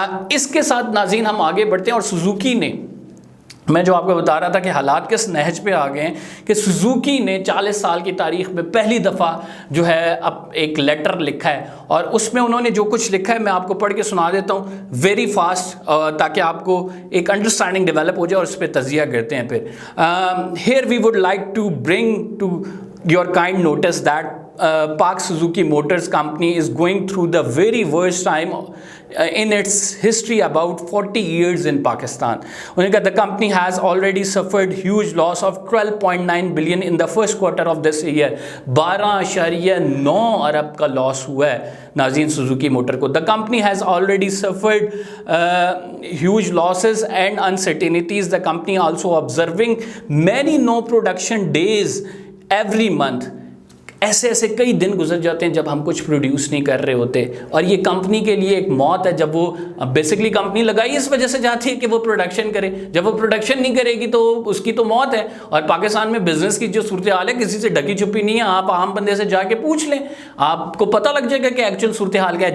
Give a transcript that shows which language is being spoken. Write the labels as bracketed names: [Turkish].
[Urdu] اس کے ساتھ ناظرین ہم آگے بڑھتے ہیں. اور سوزوکی نے, میں جو آپ کو بتا رہا تھا کہ حالات کس نہج پہ آ گئے ہیں, کہ سوزوکی نے 40 سال کی تاریخ میں پہلی دفعہ جو ہے اب ایک لیٹر لکھا ہے, اور اس میں انہوں نے جو کچھ لکھا ہے میں آپ کو پڑھ کے سنا دیتا ہوں [English] very fast, [Urdu] تاکہ آپ کو ایک انڈرسٹینڈنگ ڈیولپ ہو جائے, اور اس پہ تجزیہ کرتے ہیں. پھر [English] Here we would like to bring to your kind notice that Park Suzuki Motors Company is going through the very worst time in its history about 40 years in Pakistan. The company has already suffered huge loss of 12.9 billion in the first quarter of this year. [Urdu] 12.9 ارب کا لاس ہوا ہے ناظرین Suzuki motor کو. [English] The company has already suffered huge losses and uncertainties. The company also observing many no production days every month. [Urdu] ایسے ایسے کئی دن گزر جاتے ہیں جب ہم کچھ پروڈیوس نہیں کر رہے ہوتے, اور یہ کمپنی کے لیے ایک موت ہے. جب وہ بیسکلی کمپنی لگائی اس وجہ سے جاتی ہے کہ وہ پروڈکشن کرے, جب وہ پروڈکشن نہیں کرے گی تو اس کی تو موت ہے. اور پاکستان میں بزنس کی جو صورتحال ہے کسی سے ڈھکی چھپی نہیں ہے, آپ عام بندے سے جا کے پوچھ لیں, آپ کو پتہ لگ جائے گا کہ ایکچوئل صورتحال کیا ہے.